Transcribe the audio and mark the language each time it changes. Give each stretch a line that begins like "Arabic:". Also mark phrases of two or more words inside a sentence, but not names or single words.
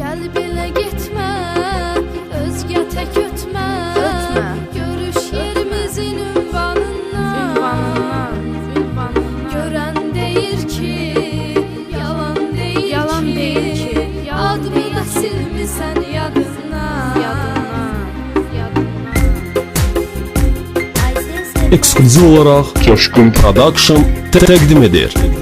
Turkish: Gel bile gitme, özge tek ötme. Görüş yerimizin ünvanından.
Azerbaijani: Gören deyir ki, yalan deyir ki, adımı da silmişsən yadından. Eksklüziv olaraq Coşkun Production təqdim edir.